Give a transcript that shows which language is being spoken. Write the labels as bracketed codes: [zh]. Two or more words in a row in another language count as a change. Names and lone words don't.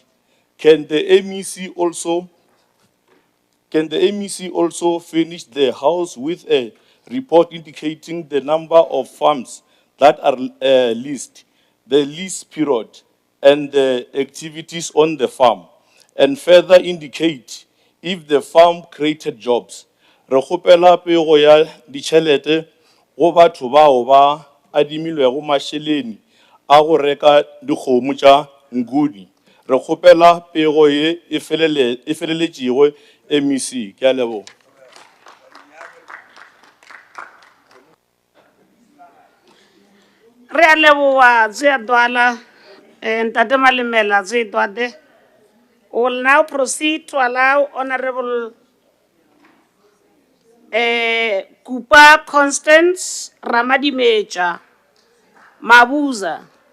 [en] Can the MEC also furnish the House with a report indicating the number of farms that are leased, the lease period, and the activities on the farm, and further indicate if the farm created jobs? [nso] Re kgopela pego ya ditšhelete go batho bao ba adimilwego mašeleni a go reka dikgomo tša nkuni. Re kgopela pego ye e feleletšego MEC. Ke a leboga. Re a leboga Tseadwala and Ntate Malemela Tseadwade. [en] We will now proceed to allow Honorable Kupa Constance Ramadimeja Mabuza.